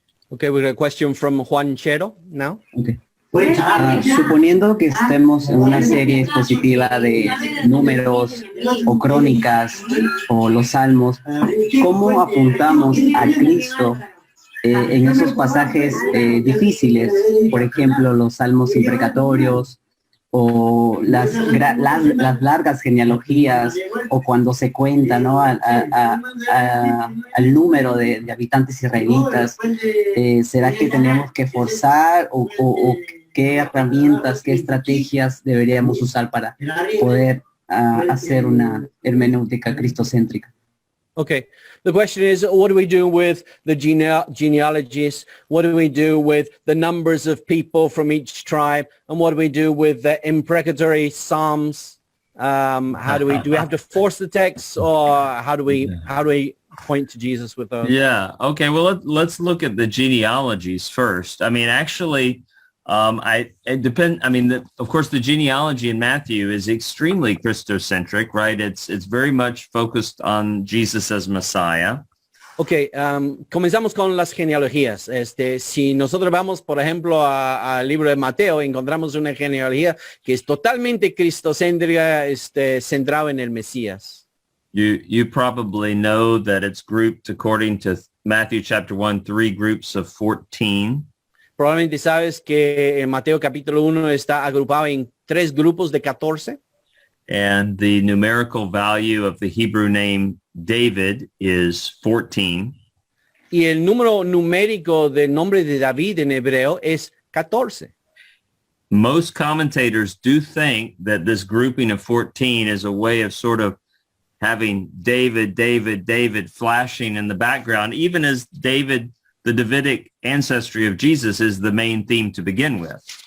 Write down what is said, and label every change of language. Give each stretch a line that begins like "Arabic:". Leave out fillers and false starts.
English: Okay, we got a question from Juan Chero now. Okay.
Spanish: Suponiendo que estemos en una serie expositiva de números o crónicas o los salmos, ¿cómo apuntamos a Cristo en esos pasajes difíciles? Por ejemplo, los salmos imprecatorios o las largas genealogías, o cuando se cuenta, ¿no?, al número de habitantes israelitas. ¿Será que tenemos que forzar o qué herramientas, qué estrategias deberíamos usar para poder hacer una hermenéutica cristocéntrica?
English: Okay, the question is, what do we do with the genealogies? What do we do with the numbers of people from each tribe? And what do we do with the imprecatory psalms? How do we have to force the text, or how do we point to Jesus with those? Yeah. Okay. Well, let's look at the genealogies first. I mean, actually, of course, the genealogy in Matthew is extremely Christocentric, right? It's very much focused on Jesus as Messiah.
Spanish: Okay, comenzamos con las genealogías. Si nosotros vamos, por ejemplo, al libro de Mateo, encontramos una genealogía que es totalmente cristocéntrica, centrado en el Mesías.
English: You probably know that it's grouped according to Matthew chapter 1, 3 groups of 14.
Spanish: Probablemente sabes que en Mateo capítulo 1 está agrupado en 3 grupos de 14.
English: And the numerical value of the Hebrew name David is 14.
Spanish: Y el número numérico del nombre de David en hebreo es 14.
English: Most commentators do think that this grouping of 14 is a way of sort of having David, David, David flashing in the background, even as David, the Davidic ancestry of Jesus, is the main theme to begin with.